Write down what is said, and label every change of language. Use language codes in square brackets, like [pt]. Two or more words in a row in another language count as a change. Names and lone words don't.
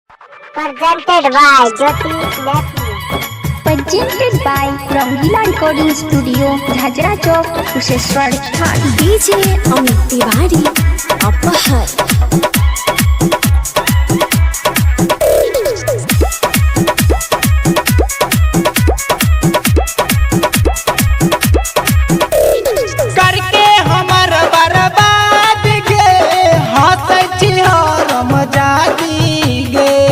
[en] Presented by Jyoti Nephew. Presented by Rangila Recording Studio, Jhajra Chowk, Kusheshwar Sthan. DJ Amit Tiwari, Apahar. [mai] करके हमर बर्बाद गे हंसै छी हम जाती गे